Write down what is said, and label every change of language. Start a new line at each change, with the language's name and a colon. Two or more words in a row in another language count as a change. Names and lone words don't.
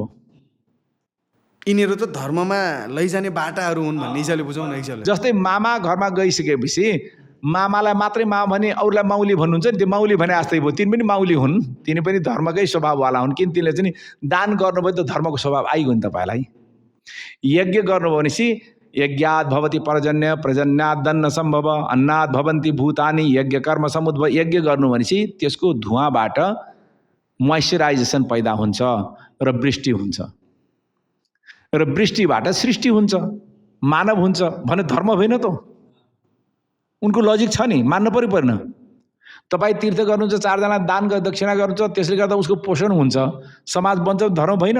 Nepali: यिनीहरू त धर्ममा लैजाने बाटाहरू हुन् भन्ने हिसाबले बुझौँ न। हिसाबले जस्तै मामा घरमा गइसकेपछि मामालाई मात्रै मामा भने अरूलाई माउली भन्नुहुन्छ नि, त्यो माउली भने जस्तै भयो। तिनी पनि माउली हुन्, तिनी पनि धर्मकै स्वभाववाला हुन्। किन तिनले चाहिँ दान गर्नुभयो त धर्मको स्वभाव आइगयो नि तपाईँलाई। यज्ञ गर्नुभयो भनेपछि
Sanskrit: यज्ञात भवति पर्जन्य, प्रजन्यात दन्न सम्भव, अन्नात भवन्ति भूतानि, यज्ञ कर्म समुद्भव।
Nepali: यज्ञ गर्नु भनेपछि त्यसको धुवाँबाट मोइस्चराइजेसन पैदा हुन्छ र वृष्टि हुन्छ र वृष्टिबाट सृष्टि हुन्छ, मानव हुन्छ भने धर्म होइन त? उनको लजिक छ नि, मान्न पर्यो परेन? तपाईँ तीर्थ गर्नुहुन्छ, 4 जना दान दक्षिणा गर्नुहुन्छ, त्यसले गर्दा उसको पोषण हुन्छ, समाज बन्छ, धर्म भएन?